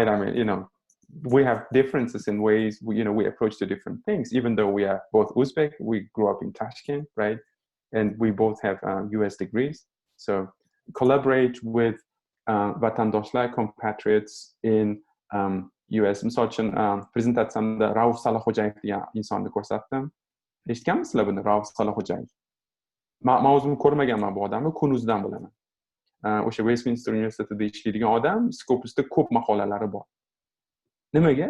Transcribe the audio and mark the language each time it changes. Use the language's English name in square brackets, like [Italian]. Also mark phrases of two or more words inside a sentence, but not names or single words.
[English] I mean, we have differences in ways we approach to different things. Even though we are both Uzbek, we grew up in Tashkent, right? And we both have US degrees. So collaborate with vatandoshlar, compatriots in US. [Uzbek] Misol uchun prezentatsiyamda Rauf Salaxo'jayev degan insonni ko'rsatdim. Eshitganmisizlar buni, Rauf Salaxo'jayev? Men o'zim ko'rmaganman bu odamni, Kunuzdan bilaman. O'sha Westminster universitetida ishlaydigan odam, Scopusda ko'p maqolalari bor. Nimaga?